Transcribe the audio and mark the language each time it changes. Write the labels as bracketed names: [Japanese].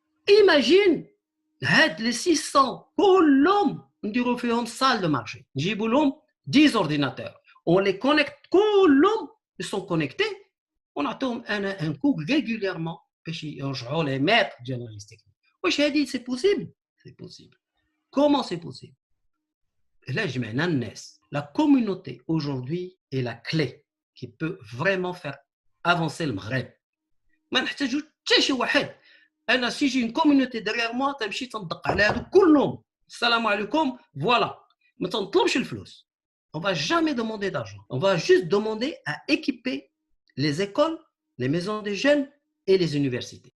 [Arabic] Imagine هاد les 600 كلهم نديروا فيهم salle de marché نجيبوا لهم 10 ordinateurs [French] on les connecte [Arabic] كلهم [French] ils sont connectés [Arabic] ونعطيهم انا [French] un cours régulièrement [Arabic] باش يرجعوا les maîtres ديال l'analyse technique. واش هادي [French] c'est possible? C'est possible. Comment c'est possible? Là [Arabic] جمعنا الناس. [French] La communauté aujourd'hui est la clé qui peut vraiment faire avancer le Maghreb. [Arabic] ما نحتاجو حتى شي واحد. انا سي جي [French] une communauté derrière moi [Arabic] تمشي تندق على هادو كلهم السلام عليكم voilà. ما تنطلبش الفلوس. [French] On va jamais demander d'argent. On va juste demander à équiper les écoles, les maisons des jeunes et les universités.